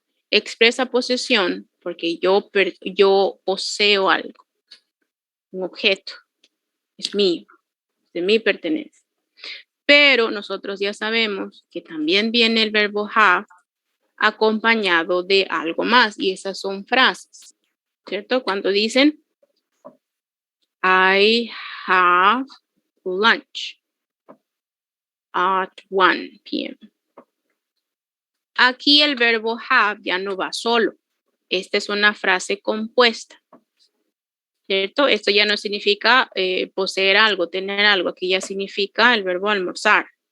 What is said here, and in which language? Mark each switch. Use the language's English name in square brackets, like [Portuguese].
[Spanish] Expresa posesión porque yo poseo algo. Un objeto. Es mío. De mí pertenece. Pero nosotros ya sabemos que también viene el verbo have acompañado de algo más. Y esas son frases. ¿Cierto? Cuando dicen [English] I have lunch at 1 p.m. [Spanish] Aquí el verbo have ya no va solo. Esta es una frase compuesta. ¿Cierto? Esto ya no significa poseer algo, tener algo. Aquí ya significa el verbo almorzar.